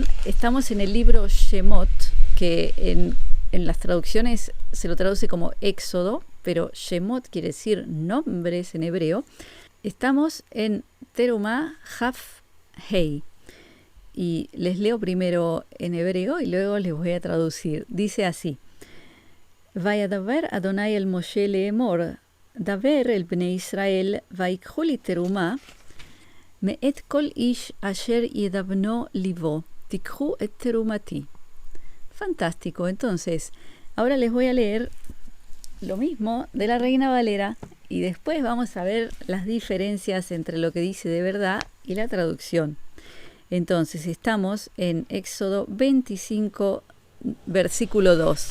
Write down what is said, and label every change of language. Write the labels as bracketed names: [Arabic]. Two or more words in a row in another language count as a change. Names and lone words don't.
[Spanish] Estamos en el libro Shemot, que en las traducciones se lo traduce como Éxodo, pero Shemot quiere decir nombres en hebreo. Estamos en Terumá Haf Hei. Y les leo primero en hebreo y luego les voy a traducir. Dice así: [Hebrew] וידבר אדני אל משה לאמר, דבר אל בני ישראל, ויקחו לי תרומה, מאת כל איש אשר ידבנו לבו, תקחו את תרומתי. [Spanish] Fantástico. Entonces, ahora les voy a leer lo mismo de la Reina Valera y después vamos a ver las diferencias entre lo que dice de verdad y la traducción. Entonces estamos en Éxodo 25, versículo 2.